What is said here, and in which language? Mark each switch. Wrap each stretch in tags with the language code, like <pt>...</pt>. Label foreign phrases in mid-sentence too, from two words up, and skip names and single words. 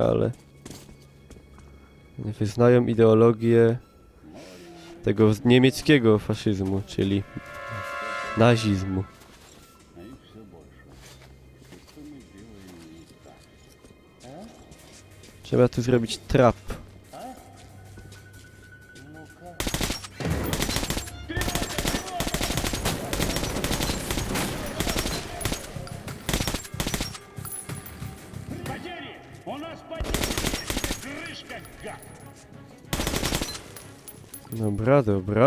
<pl>Ale wyznają ideologię tego niemieckiego faszyzmu, czyli nazizmu. Trzeba tu zrobić trap.</pl> <ru>Потери! У нас потери! Крышка, гад!</ru> <pl>Dobra, dobra.</pl>